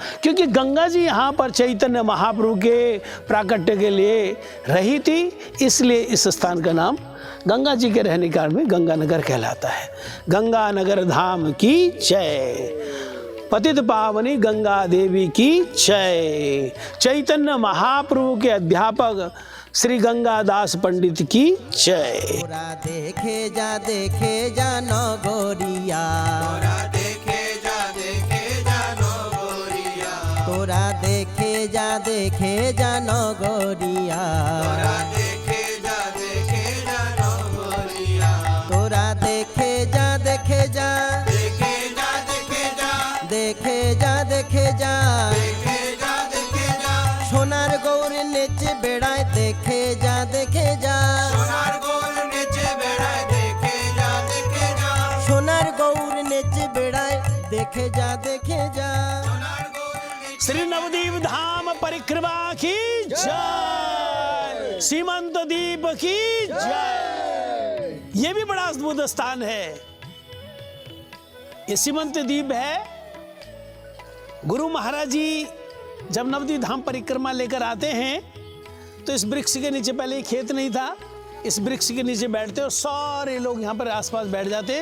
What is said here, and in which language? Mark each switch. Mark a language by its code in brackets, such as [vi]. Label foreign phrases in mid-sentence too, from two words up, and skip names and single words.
[hi] क्योंकि गंगा जी यहाँ पर चैतन्य महाप्रभु के प्राकट्य के लिए रही थी, इसलिए इस स्थान का नाम गंगा जी के रहने काल में गंगानगर कहलाता है। गंगानगर धाम की जय, पतित पावनी गंगा देवी की जय, चैतन्य महाप्रभु के अध्यापक श्री गंगादास पंडित की जय। [bn] তোরা দেখে যা নগরিয়া, তোরা দেখে যা নগরিয়া, তোরা দেখে যা নগরিয়া, তোরা দেখে যা নগরিয়া, তোরা দেখে যা দেখে যা দেখে যা দেখে যা সোনার গৌর নেচে বেড়ায় দেখে যা দেখে যা সোনার গৌর নেচে বেড়ায় দেখে যা দেখে যা সোনার গৌর নেচে বেড়ায় দেখে যা দেখে যা সোনার গৌর নেচে [hi] श्री नवदीप धाम परिक्रमा की जय, सीमंत दीप की जय। ये भी बड़ा अद्भुत स्थान है। ये सीमंत दीप है। गुरु महाराज जी जब नवदीप धाम परिक्रमा लेकर आते हैं तो इस वृक्ष के नीचे, पहले ये खेत नहीं था, इस वृक्ष के नीचे बैठते और सारे लोग यहाँ पर आसपास बैठ जाते।